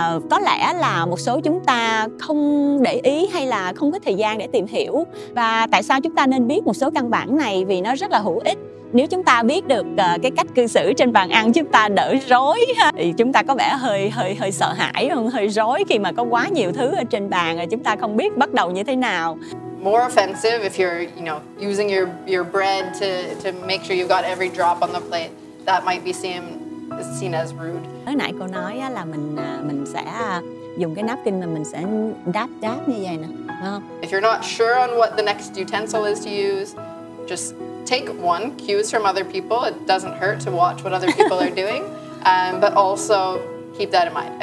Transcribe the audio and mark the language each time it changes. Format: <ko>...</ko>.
<vi>Có lẽ là một số chúng ta không để ý hay là không có thời gian để tìm hiểu. Và tại sao chúng ta nên biết một số căn bản này? Vì nó rất là hữu ích. Nếu chúng ta biết được cái cách cư xử trên bàn ăn, chúng ta đỡ rối thì chúng ta có vẻ hơi sợ hãi, hơi rối khi mà có quá nhiều thứ ở trên bàn rồi chúng ta không biết bắt đầu như thế nào.</vi> <en>More offensive if you're, using your bread to make sure you've got every drop on the plate. That might be seen as rude.</en> <vi>Hồi nãy cô nói là mình sẽ dùng cái napkin mà mình sẽ đáp như vậy nè, đúng không?</vi> <en>If you're not sure on what the next utensil is to use, just take one, cues from other people. It doesn't hurt to watch what other people are doing, but also keep that in mind.</en>